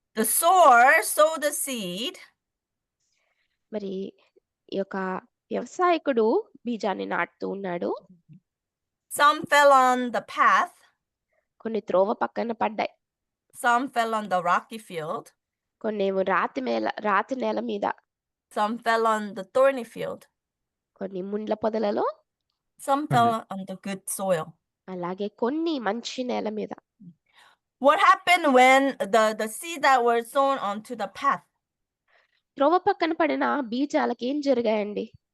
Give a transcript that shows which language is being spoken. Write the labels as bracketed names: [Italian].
[English] The sower sowed the seed. [Telugu] మరి ఈ యొక్క వ్యవసాయకుడు బీజాన్ని నాటుతూ ఉన్నాడు. [English] Some fell on the path. [Telugu] కొన్ని త్రోవ పక్కన పడ్డాయి. [English] Some fell on the rocky field. [Telugu] కొన్నేమో రాతి నేల మీద. [English] Some fell on the thorny field. [Telugu] కొన్ని ముండ్ల పొదలలో. [English] Some fell on the good soil. [Telugu] అలాగే కొన్ని మంచి నేల మీద. [English] What happened when the seed that were sown onto the path? [Telugu] త్రోవ పక్కన పడిన బీజాలకి ఏం జరిగాయండి?